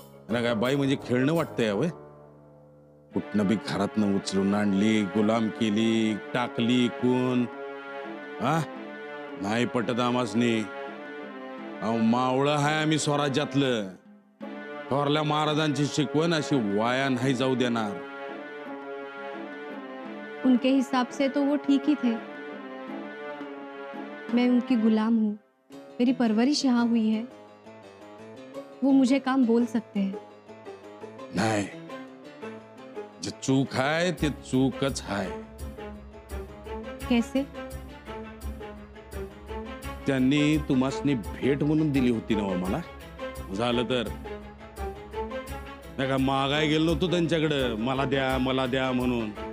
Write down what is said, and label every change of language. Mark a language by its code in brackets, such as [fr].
[mr] ना काय बाई म्हणजे खेळणं वाटतंय वय? कुठनं बी घरातनं उचलून आणली, गुलाम केली, टाकली कोण? हा, नाही पटत आमासनी. अहो मावळं हाय आम्ही स्वराज्यातलं. थोरल्या महाराजांची शिकवण अशी वाया नाही जाऊ देणार. [hi] उनके हिसाब से तो वो ठीक ही थे। मैं उनकी गुलाम हूँ, मेरी परवरिश यहाँ हुई है, वो मुझे काम बोल सकते हैं। [mr] नाही, जे चूक आहे ते चूकच आहे. [hi] कैसे? [mr] त्यांनी तुम्हासनी भेट म्हणून दिली होती ना हो मला. झालं तर नाही का मागाय गेलो नव्हतो त्यांच्याकडे, मला द्या म्हणून.